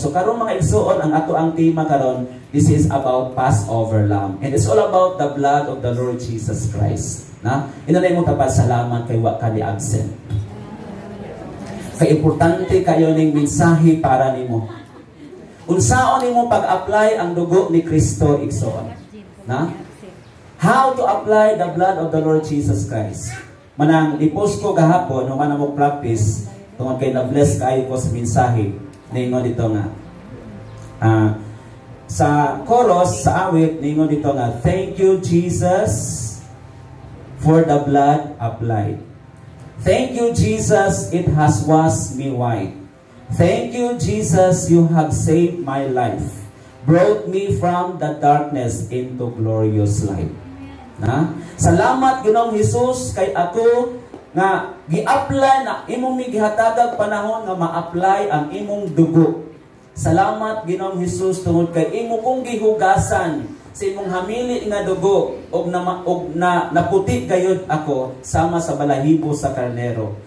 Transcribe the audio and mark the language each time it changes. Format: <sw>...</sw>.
<ceb>So karon mga igsoon, ang ato ang tema karon,</ceb> <en>this is about Passover Lamb. And it's all about the blood of the Lord Jesus Christ.</en> <ceb>Na? Inanay mo tapos salamat kay wa ka ni absent. Kay importante kayo ning mensahe para nimo. Unsaon nimo pag-apply ang dugo ni Kristo igsoon? Na?</ceb> <en>How to apply the blood of the Lord Jesus Christ?</en> <ceb>Manang i-post ko gahapon no man mo practice tungod kay na-bless kayo ko sa mensahe. Ningon dito nga. Sa chorus, sa awit, ningon dito nga,</ceb> <en>thank you, Jesus, for the blood applied. Thank you, Jesus, it has washed me white. Thank you, Jesus, you have saved my life. Brought me from the darkness into glorious light. Na?</en> <ceb>Salamat, Ginoong Jesus, kay ako nga gi-apply na imong gihatagag panahon nga ma-apply ang imong dugo. Salamat Ginoong Hesus tungod kay imo kong gihugasan sa imong hamili nga dugo og na naputi gayud ako sama sa balahibo sa karnero.</ceb>